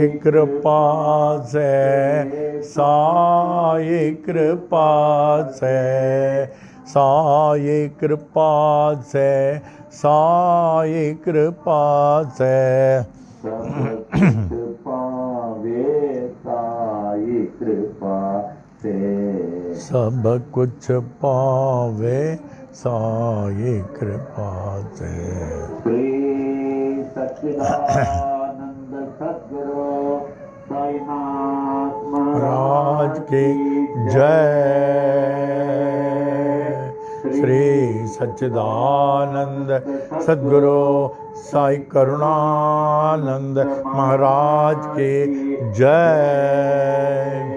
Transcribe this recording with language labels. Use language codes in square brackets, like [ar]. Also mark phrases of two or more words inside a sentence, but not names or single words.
[hi] कृपा से, साई कृपा से, साई कृपा से, साई कृपा से सब कुछ पावे साई कृपा से। सब कुछ पावे साई कृपा से। श्री सच्चिदानंद सद्गुरु साईनाथ महाराज की जय। श्री सच्चिदानंद सद्गुरु साई करुणानंद महाराज की जय।